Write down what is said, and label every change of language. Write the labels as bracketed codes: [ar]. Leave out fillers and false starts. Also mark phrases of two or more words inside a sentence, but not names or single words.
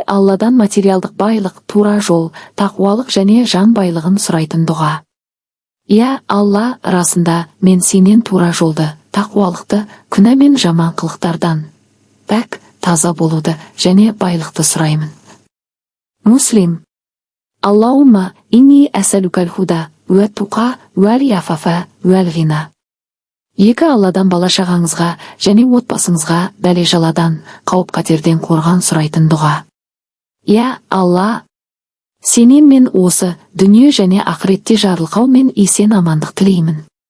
[kk] Алладан материалдық байлық, тура жол, тақуалық және жан байлығын сұрайтын дұға. Я Алла, расында мен сенен тура жолды, тақуалықты, күнә мен жаман қылықтардан пәк, таза болуды және байлықты сұраймын. [ar] Муслим. اللهم إني أسألك الهدى, والتقى والعفاف والغنى. [kk] 2. Алладан бала-шағаңызға және отбасыңызға бәле-жаладан, қауіп-қатерден қорған сұрайтын дұға. Я Алла, сенен мен осы дүние және ақыретте жарылқау мен есен амандық тілеймін.